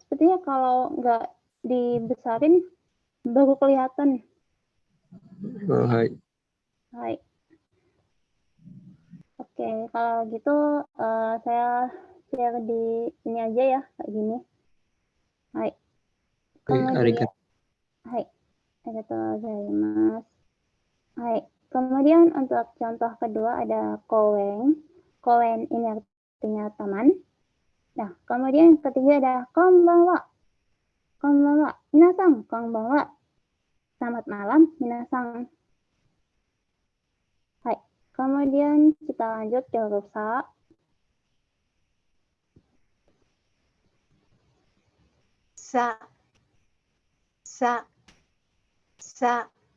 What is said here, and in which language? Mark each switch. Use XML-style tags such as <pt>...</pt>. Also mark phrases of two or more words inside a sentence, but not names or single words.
<id>Sepertinya kalau nggak dibesarin baru kelihatan. Oh, hai. Hai. Oke, kalau gitu saya share di ini aja ya, kayak gini. Hai. Kemudian, Arigato. hai.</id> <ja>Arigatou gozaimasu.</ja> <id>Hai. Kemudian untuk contoh kedua ada kowen. Kowen ini artinya taman. Nah, kemudian yang ketiga ada konbanwa. Konbanwa.</id> <ja>Minasang, konbanwa.</ja> <id>Selamat malam, minasang. Hai. Kemudian kita lanjut ke huruf sa. Sa. Sa. Sa.</id>